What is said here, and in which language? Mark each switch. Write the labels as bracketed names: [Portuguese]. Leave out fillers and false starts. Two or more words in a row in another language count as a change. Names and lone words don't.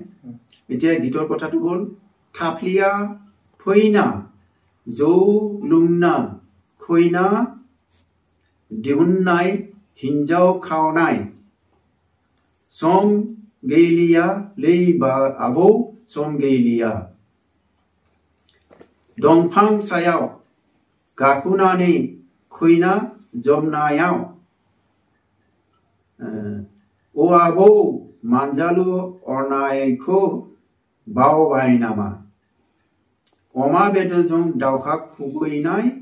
[Assamese] এতিয়া গীতৰ কথাটো হ'ল [Bodo] थापलिया फैना जौ लुंना खैना दिहुन्नाइ हिञ्जाउ खाउनाइ चम गेइलिया लेइ बा आबौ चम गेइलिया। दंफां सायाव गाखोनानै खैना जमनायाव आबौ मानजालु अरनायखौ बावबाय नामा अमा बेदरजों दावहा खुबैनाय